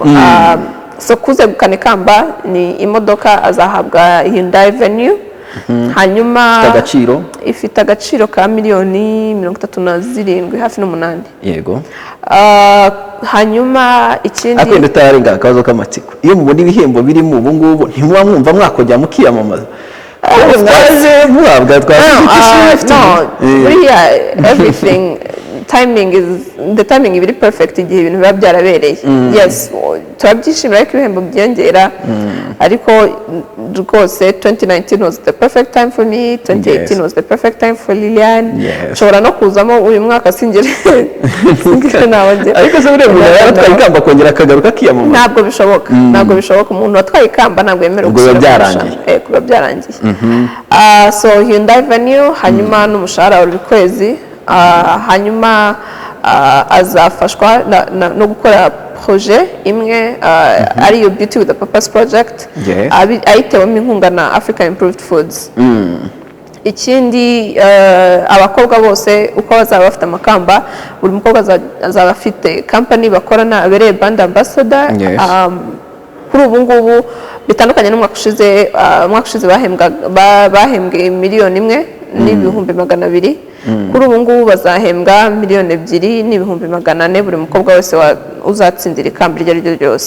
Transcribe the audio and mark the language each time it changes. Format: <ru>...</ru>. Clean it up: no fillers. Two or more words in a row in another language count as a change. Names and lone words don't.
<rw>So kuzegukana ikamba ni imodoka azahabwa Hyundai Venue, hanyuma ifite agaciro ka miliyoni 37 hafi n'8. Yego. Hanyuma ikindi akwenda tarenga akabazo k'amatsiko, iyo mubona ibihembo biri mu ubu ngubu ntimwa mwumva mwakojya mukiyamamaza?</rw> <en>Everything the timing is very perfect</en> <rw>igihe ibintu biba byarabereye.</rw> <en>Yes,</en> <rw>turabyishimira ko ibihembo byongera, ariko rwose</rw> <en>2019 was the perfect time for me, 2018 was the perfect time for Lilian.</en> <rw>Nshobora no kuzamo uyu mwaka singire nawe, ariko se urebe yaratwaye ikamba kongera akagaruka kiyamamaza, ntabwo bishoboka. Umuntu watwaye ikamba ntabwo yemerewe kuba byarangiye. So Hyundai Venue, hanyuma n'umushahara buri kwezi, hanyuma azafashwa no gukora projet imwe ariyo Beauty with a Purpose project, ayitewemo inkunga na Africa Improved Foods. Ikindi abakobwa bose uko bazaba bafite amakamba, buri mukobwa azaba afite company bakorana abereye</rw> <en>brand ambassador.</en> <rw>Kuri ubu ngubu bitandukanye n'umwaka ushize bahembwe miliyoni 1 n'ibihumbi 200 kuri ubu ngubu bazahembwa 2,200,400 buri mukobwa wese uzatsindira ikamba iryo ari ryo ryose.</rw>